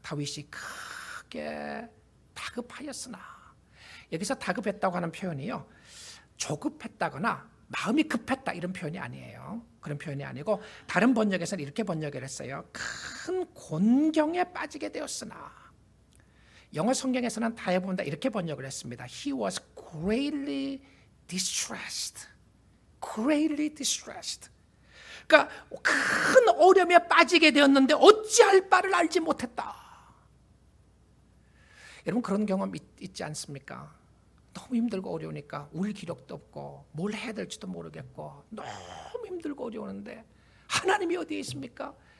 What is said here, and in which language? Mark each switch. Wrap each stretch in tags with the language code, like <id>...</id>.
<ko>다윗이 크게 다급하였으나, 여기서 다급했다고 하는 표현이요, 조급했다거나 마음이 급했다 이런 표현이 아니에요. 그런 표현이 아니고 다른 번역에서는 이렇게 번역을 했어요. 큰 곤경에 빠지게 되었으나. 영어 성경에서는 다해본다 이렇게 번역을 했습니다.</ko> <en>He was greatly distressed. greatly distressed.</en> <ko>그러니까 큰 어려움에 빠지게 되었는데 어찌할 바를 알지 못했다. 여러분, 그런 경험 있지 않습니까? 너무 힘들고 어려우니까 울 기력도 없고 뭘 해야 될지도 모르겠고 너무 힘들고 어려우는데 하나님이 어디에 있습니까?</ko>